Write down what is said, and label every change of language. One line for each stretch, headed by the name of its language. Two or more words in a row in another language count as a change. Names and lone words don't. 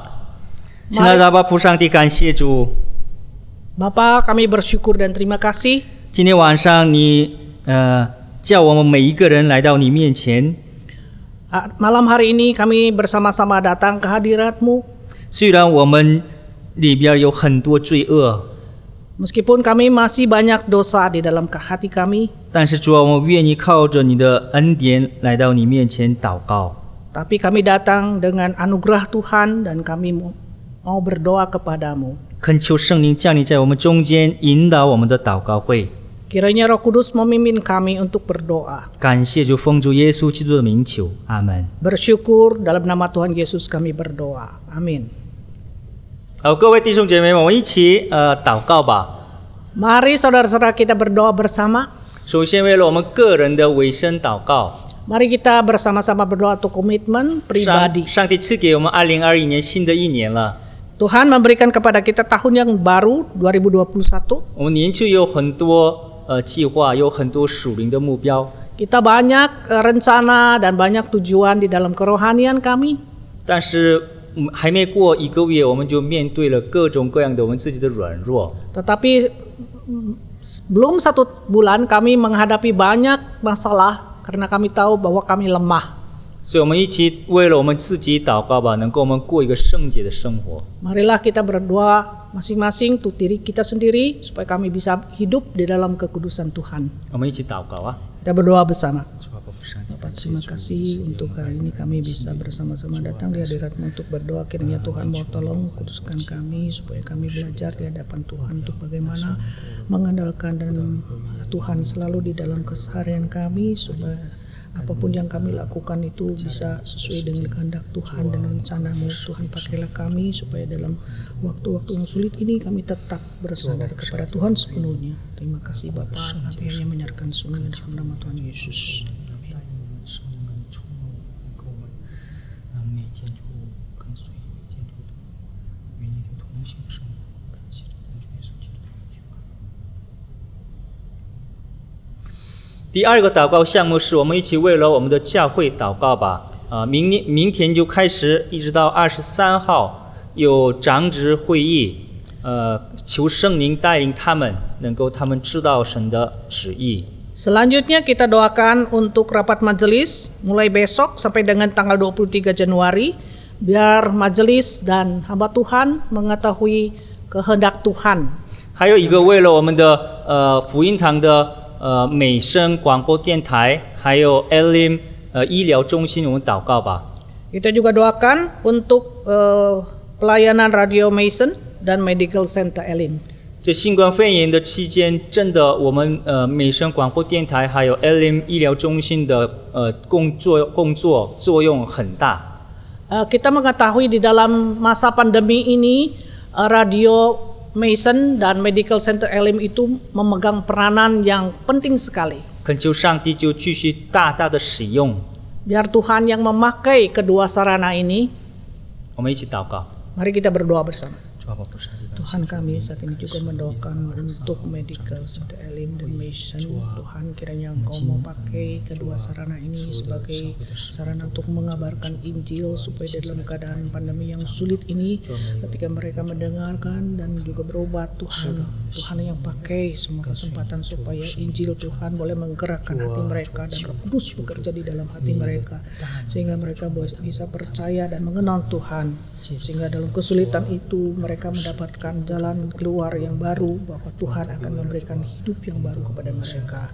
Chinese: 亲爱的阿爸父上帝，感谢主，
Indonesian: Bapa, kami bersyukur dan terima kasih.
Chinese: 今天晚上你叫我们每一个人来到你面前。
Indonesian: Malam hari ini kami bersama-sama datang ke hadirat-Mu.
Chinese: 虽然我们里边有很多罪恶，
Indonesian: Meskipun kami masih banyak dosa di dalam hati kami,
Chinese: 但是主啊，我们愿意靠着你的恩典来到你面前祷告。
Indonesian: tapi kami datang dengan anugerah Tuhan dan kami mau berdoa kepadamu.
Chinese: 恳求圣灵降临在我们中间，引导我们的祷告会。
Indonesian: Kiranya Roh Kudus memimpin kami untuk berdoa.
Chinese: 感谢主，奉主耶稣基督的名求，阿门。
Indonesian: Bersyukur dalam nama Tuhan Yesus kami berdoa. Amin.
Chinese: 好，各位弟兄姐妹们，我们一起祷告吧。
Indonesian: Mari saudara-saudara kita berdoa bersama.
Chinese: 首先，为了我们个人的委身祷告，
Indonesian: Mari kita bersama-sama berdoa untuk komitmen pribadi.
Chinese: 上帝赐给我们2021年新的一年了。
Indonesian: Tuhan memberikan kepada kita tahun yang baru 2021.
Chinese: 我们年初有很多计划，有很多属灵的目标，
Indonesian: Kita banyak rencana dan banyak tujuan di dalam kerohanian kami.
Chinese: 但是还没过一个月，我们就面对了各种各样的我们自己的软弱。
Indonesian: Tetapi belum 1 bulan kami menghadapi banyak masalah karena kami tahu bahwa kami lemah.
Chinese: 所以我们一起为了我们自己祷告吧，能够我们过一个圣洁的生活。
Indonesian: Marilah kita berdoa masing-masing untuk diri kita sendiri supaya kami bisa hidup di dalam kekudusan Tuhan.
Chinese: 我们一起祷告啊！
Indonesian: Kita berdoa bersama.
Chinese: 主啊，上帝，
Indonesian: Bapak, terima kasih untuk hari ini kami bisa bersama-sama datang di hadirat-Mu untuk berdoa. Kiranya Tuhan mau tolong kuduskan kami supaya kami belajar di hadapan Tuhan untuk bagaimana mengandalkan dan Tuhan selalu di dalam keseharian kami supaya apapun yang kami lakukan itu bisa sesuai dengan kehendak Tuhan dan rencana-Mu. Tuhan, pakailah kami supaya dalam waktu-waktu yang sulit ini kami tetap bersandar kepada Tuhan sepenuhnya. Terima kasih Bapa, kami hanya menyerahkan semuanya dalam nama Tuhan Yesus. Amin.
Chinese: 每天就跟随，每天就与你的同行生活，感谢主耶稣基督的名。第二个祷告项目是我们一起为了我们的教会祷告吧。明天就开始，一直到23号有长执会议，求圣灵带领他们，能够他们知道神的旨意。
Indonesian: Selanjutnya kita doakan untuk rapat majelis mulai besok sampai dengan tanggal 23 Januari biar majelis dan hamba Tuhan mengetahui kehendak Tuhan.
Chinese: 还有一个为了我们的福音堂的美声广播电台，还有 Elim 医疗中心，我们祷告吧。
Indonesian: Kita juga doakan untuk pelayanan Radio Mason dan Medical Center Elim.
Chinese: 这新冠肺炎的期间，真的我们美声广播电台还有 Elim 医疗中心的工作作用很大。
Indonesian: Kita mengetahui di dalam masa pandemi ini Radio Mason dan Medical Center Elim itu memegang peranan yang penting sekali.
Chinese: 恳求上帝就继续大大的使用。
Indonesian: Biar Tuhan yang memakai kedua sarana ini.
Chinese: 我们一起祷告。
Indonesian: Mari kita berdoa bersama.
Chinese: 主啊，我不是
Indonesian: Tuhan, kami saat ini juga mendoakan untuk Medical Center Elim dan Mission. Tuhan, kiranya Engkau mau pakai kedua sarana ini sebagai sarana untuk mengabarkan Injil supaya dalam keadaan pandemi yang sulit ini ketika mereka mendengarkan dan juga berobat, Tuhan yang pakai semua kesempatan supaya Injil Tuhan boleh menggerakkan hati mereka dan Roh Kudus bekerja di dalam hati mereka sehingga mereka bisa percaya dan mengenal Tuhan, sehingga dalam kesulitan itu mereka mendapatkan jalan keluar yang baru, bahwa Tuhan akan memberikan hidup yang baru kepada mereka.